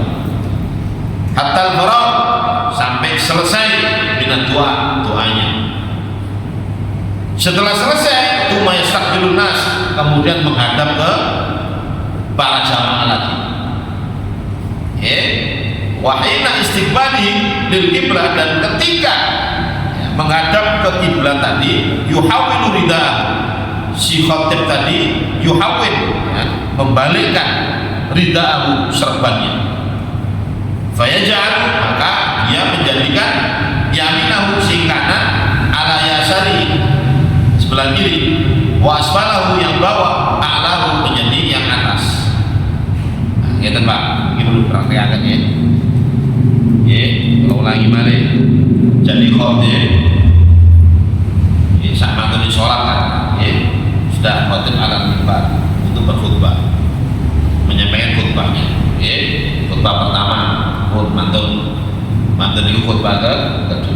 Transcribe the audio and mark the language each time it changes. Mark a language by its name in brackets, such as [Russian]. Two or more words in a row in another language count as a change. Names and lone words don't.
[Arabic] حتى الفراغ, [Indonesian] sampai selesai dengan doanya. Setelah selesai, [Arabic] ثم يستقبلون الناس, [Indonesian] kemudian menghadap ke para jamaah lagi. [Arabic] وحين استقبال للقبلة, [Indonesian] dan ketika menghadap ke kiblat tadi, [Arabic] يحول رداء, [Indonesian] si khatib tadi yuhawil, membalikkan ridaahu, serbannya. Fayaj'al, maka dia menjadikan yaminahu, [Javanese] sing kanan, [Arabic] على يسار, [Indonesian] sebelah kiri, [Arabic] وأسفله, [Indonesian] yang bawah, a'lahu, menjadi yang atas. Nah, [Javanese] ngeten Pak, [Indonesian] ini perlu praktekkan ya. Kalau ulangi balik. Jadi khotib sama tadi sholat kan, sudah khotib ala mimbar untuk berkhutbah, menyampaikan khutbahnya. Khutbah pertama, mantun itu khutbah kedua.